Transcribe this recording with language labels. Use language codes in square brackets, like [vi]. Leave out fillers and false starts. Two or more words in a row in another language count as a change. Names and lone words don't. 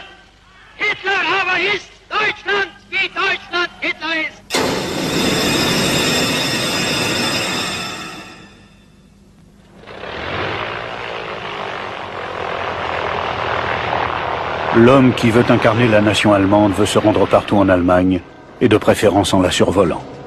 [de] Hitler aber ist Deutschland, wie Deutschland Hitler ist. [fr] L'homme qui veut incarner la nation allemande veut se rendre partout en Allemagne, et de préférence en la survolant.